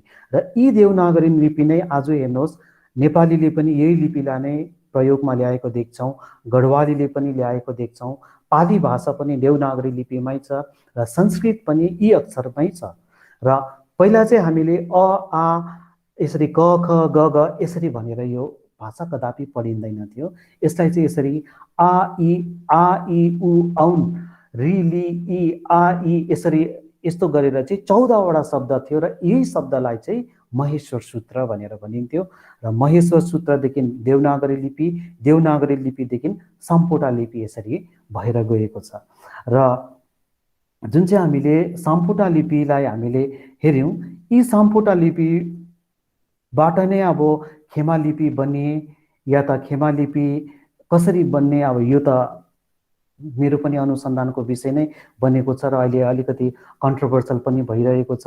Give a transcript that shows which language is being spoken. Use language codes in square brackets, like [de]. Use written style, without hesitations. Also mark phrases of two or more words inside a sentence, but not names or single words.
[ne] र यी देवनागरी लिपि नै आज हेर्नुहोस् नेपालीले पनि यही लिपिलाई नै प्रयोगमा ल्याएको देख्छौँ, गढवालीले पनि ल्याएको देख्छौँ, पाली भाषा पनि देवनागरी लिपिमै छ र संस्कृत पनि यी अक्षरमै छ। र पहिला चाहिँ हामीले अ आ यसरी क ख ग घ यसरी भनेर यो भाषा कदापि पढिँदैन थियो। यसलाई चाहिँ यसरी आ इ उ औन रि लि इ आ इ यसरी यस्तो गरेर चाहिँ 14वटा शब्द थियो र यही शब्दलाई चाहिँ महेश्वर सूत्र भनेर भनिन्थ्यो। र महेश्वर सूत्रदेखि देवनागरी लिपि, देवनागरी लिपिदेखि साम्पोटा लिपि यसरी भएर गएको छ। र जुन चाहिँ हामीले साम्पोटा लिपिलाई हामीले हेऱ्यौँ, यी साम्पोटा लिपिबाट नै अब खेमा लिपि बन्ने या त खेमा लिपि कसरी बन्ने, अब यो त मेरो पनि अनुसन्धानको विषय नै बनेको छ र अहिले अलिकति कन्ट्रोभर्सल पनि भइरहेको छ।